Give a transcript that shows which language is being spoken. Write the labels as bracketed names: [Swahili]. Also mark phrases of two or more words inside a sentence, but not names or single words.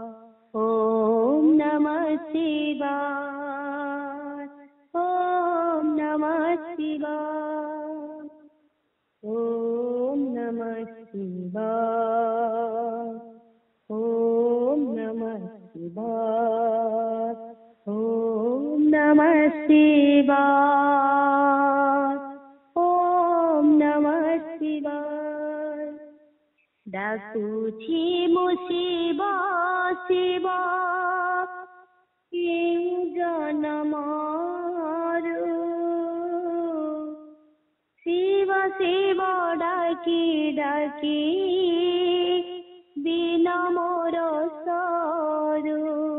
[Sanskrit] ଓମ୍ ନମଃ ଶିବାୟ। ଓମ୍ ନମଃ ଶିବାୟ। ଓମ୍ ନମଃ ଶିବାୟ। ଓମ୍ ନମଃ शिवाय, ओम नमः शिवाय, ओम नमः शिवाय। [Odia] ଡାକୁଛି ମୁ ଶିବ ଶିବ କେଉ ଜନମାରୁ, ଶିବ ଶିବ ଡାକି ଡାକି ବିନା ମୋର ସରୁ।